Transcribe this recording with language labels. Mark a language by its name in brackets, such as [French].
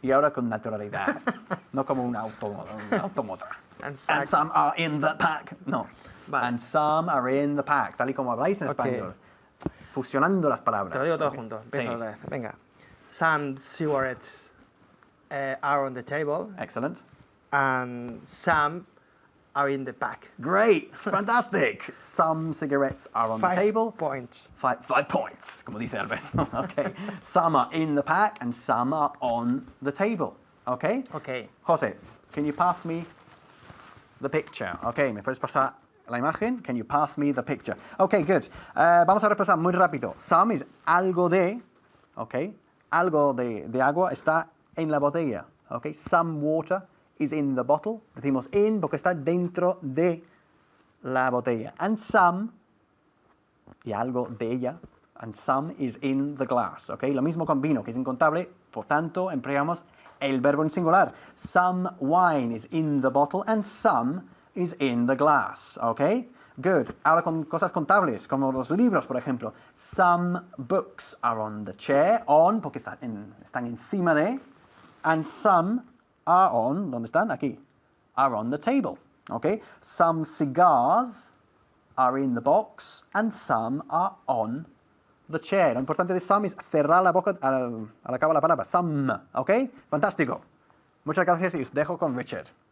[Spanish] Y ahora con naturalidad. No como un automóvil. [English] And And some are in the pack. No. [Spanish] Vale. [English] And some are in the pack, [Spanish] tal y como habláis en [English] Ok. [Spanish] español. Fusionando las palabras. Te lo digo todo [English] Ok. [Spanish] junto. Sí. Empiezo otra vez. Venga. [English] Some cigarettes are on the table Excellent. and some are in the pack. Great. Fantastic. Some cigarettes are on the 5 table. points. Five points, [Spanish] como dice Albert. [English] Okay. Some are in the pack and some are on the table. Okay? Ok. José, can you pass me the picture? [Spanish] Okay, ¿me puedes pasar la imagen? [English] Can you pass me the picture? Okay, good. [Spanish] Vamos a repasar muy rápido. Some es algo de, okay, algo de agua está en la botella. [English] Okay, some water is in the bottle. [Spanish] Decimos in porque está dentro de la botella. [English] And some, [Spanish] y algo de ella, [English] and some is in the glass. [Spanish] Okay, lo mismo con vino, que es incontable, por tanto empleamos el verbo en singular. [English] Some wine is in the bottle and some is in the glass. Okay, good. [Spanish] Ahora con cosas contables, como los libros, por ejemplo. [English] Some books are on the chair, on, [Spanish] porque están encima de, [English] and some are on, ¿dónde están? Aquí. Are on the table. Okay, some cigars are in the box and some are on the chair. [Spanish] Lo importante de some es cerrar la boca al acabar la palabra. Some, ¿ok? Fantástico. Muchas gracias y os dejo con Richard.